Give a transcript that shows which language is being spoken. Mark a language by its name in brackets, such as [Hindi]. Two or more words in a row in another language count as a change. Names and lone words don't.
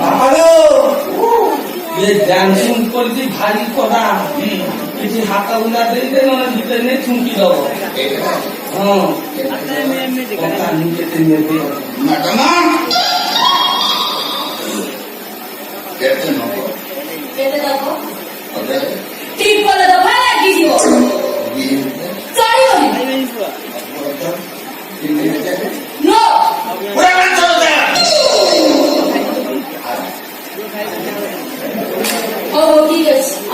[Odia] ଇଏ ଡ୍ୟାନ୍ସିଂ କରିଛି ଭାରି କଡ଼ା କିଛି ହାତ ଗୁଣ୍ଡା ଦେଇଦେ ନହେଲେ ଭିତରେ ନେଇ ଠୁଙ୍କି ଦବ ହଁ କେତେ ନେବେ ମ୍ୟାଡାମ କେତେ ନବ କେତେ ଦବ ଠିକ କଲେ ଦଫା ଲାଗିଯିବ ଚଳିବନି [Hindi] नो हो ठीक है